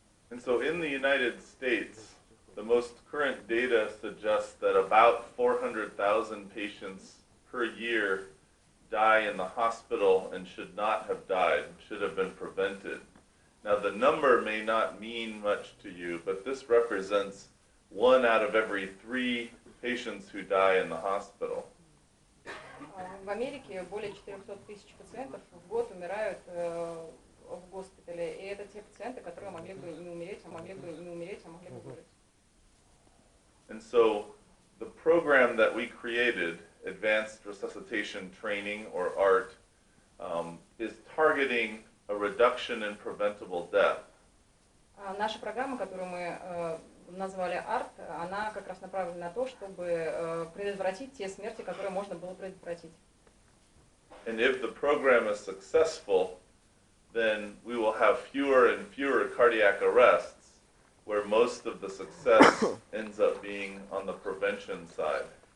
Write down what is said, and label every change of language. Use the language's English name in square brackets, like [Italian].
[English] And so in the United States, the most current data suggests that about 400,000 patients per year die in the hospital and should not have died, should have been prevented. Now the number may not mean much to you, but this represents 1 out of every 3 patients who die in the hospital. [Russian] В Америке более 400 тысяч пациентов в год умирают в госпитале, и это те пациенты, которые могли бы не умереть, а могли бы выжить. [English] And so the program that we created, Advanced Resuscitation Training, or ART, is targeting a reduction in preventable death. [Russian] Наша программа, которую мы назвали ART, она как раз направлена на то, чтобы предотвратить те смерти, которые можно было предотвратить. [English] And if the program is successful, then we will have fewer and fewer cardiac arrests, where most of the success ends up being on the prevention side.